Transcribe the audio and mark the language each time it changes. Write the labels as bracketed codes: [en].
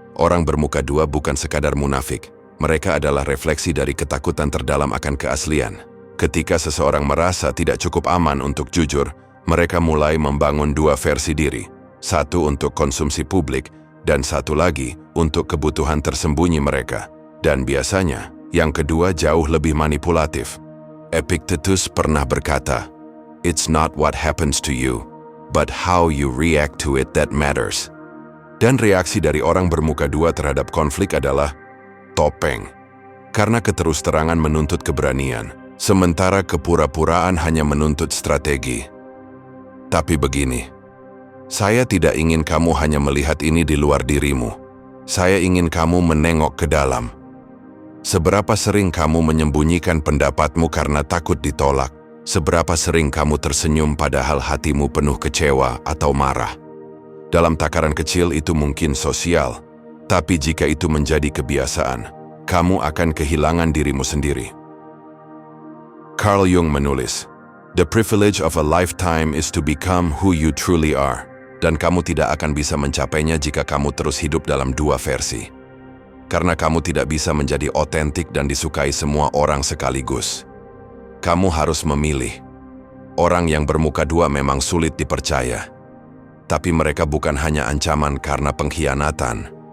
[id] Orang bermuka dua bukan sekadar munafik. Mereka adalah refleksi dari ketakutan terdalam akan keaslian. Ketika seseorang merasa tidak cukup aman untuk jujur, mereka mulai membangun dua versi diri. Satu untuk konsumsi publik, dan satu lagi untuk kebutuhan tersembunyi mereka. Dan biasanya, yang kedua jauh lebih manipulatif. [en] Epictetus [id] pernah berkata, [en] "It's not what happens to you, but how you react to it that matters." [id] Dan reaksi dari orang bermuka dua terhadap konflik adalah topeng. Karena keterus-terangan menuntut keberanian, sementara kepura-puraan hanya menuntut strategi. Tapi begini, saya tidak ingin kamu hanya melihat ini di luar dirimu. Saya ingin kamu menengok ke dalam. Seberapa sering kamu menyembunyikan pendapatmu karena takut ditolak? Seberapa sering kamu tersenyum padahal hatimu penuh kecewa atau marah? Dalam takaran kecil itu mungkin sosial, tapi jika itu menjadi kebiasaan, kamu akan kehilangan dirimu sendiri. [en] Carl Jung [id] menulis, [en] "The privilege of a lifetime is to become who you truly are." [id] Dan kamu tidak akan bisa mencapainya jika kamu terus hidup dalam dua versi. Karena kamu tidak bisa menjadi otentik dan disukai semua orang sekaligus. Kamu harus memilih. Orang yang bermuka dua memang sulit dipercaya. Tapi mereka bukan hanya ancaman karena pengkhianatan.